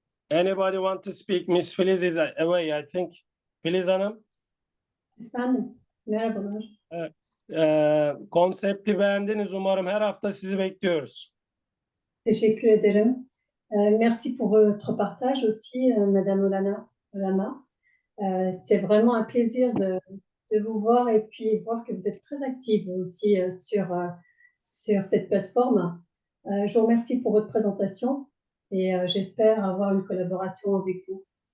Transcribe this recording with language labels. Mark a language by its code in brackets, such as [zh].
[en] Anybody want to speak? Miss Feliz is away, I think. [tr] Feliz Hanım. Efendim, merhabalar. Konsepti beğendiniz umarım. Her hafta sizi bekliyoruz. Teşekkür ederim. [fr] Merci pour votre partage aussi, Madame Olanma. C'est vraiment un plaisir de vous voir et puis voir que vous êtes très active aussi sur cette plateforme. Je vous remercie pour votre présentation et j'espère avoir une collaboration avec vous.